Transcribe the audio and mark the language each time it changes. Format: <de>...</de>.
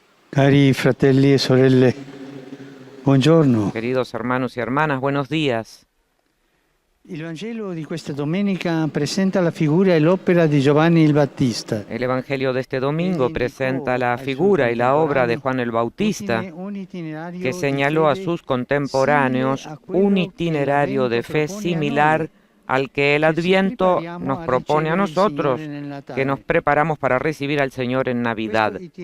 <it>Cari fratelli e sorelle, buongiorno.</it> <es>Queridos hermanos y hermanas, buenos días.</es> <it>Il Vangelo di questa domenica presenta la figura e l'opera di Giovanni il Battista.</it> <es>El Evangelio de este domingo presenta la figura y la obra de Juan el Bautista, que señaló a sus contemporáneos un itinerario de fe similar al que el Adviento nos propone a nosotros, que nos preparamos para recibir al Señor en Navidad.</es>